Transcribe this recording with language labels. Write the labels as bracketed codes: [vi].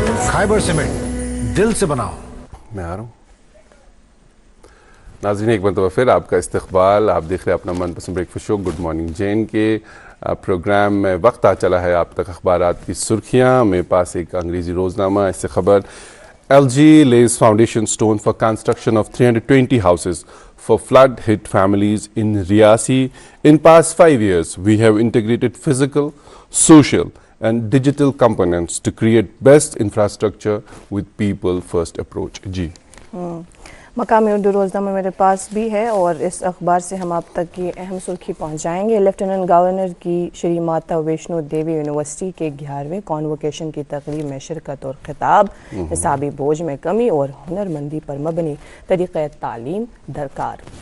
[ur] خیبر cement, دل سے بناؤ. میں آ رہا ہوں. ناظرین ایک مرتبہ پھر آپ کا استقبال. آپ دیکھ رہے ہیں اپنا من پسند بریک فاسٹ شو گڈ مارننگ جین کے پروگرام میں. وقت آ چلا ہے آپ تک اخبارات کی سرخیاں. میرے پاس ایک انگریزی روزنامہ, اس سے خبر [en] LG lays foundation stone for construction of 320 houses for flood hit families in Riyasi. In past 5 years, we have integrated physical, social and digital components to create best infrastructure with people first approach. [ur] جی. مقامی اردو روزنامہ میرے پاس بھی ہے اور اس اخبار سے ہم آپ تک کی اہم سرخی پہنچائیں گے. لیفٹیننٹ گورنر کی شری ماتا ویشنو دیوی یونیورسٹی کے 11ویں کانووکیشن کی تقریب میں شرکت اور خطاب. حسابی بوجھ میں کمی اور ہنرمندی پر مبنی طریقہ تعلیم درکار.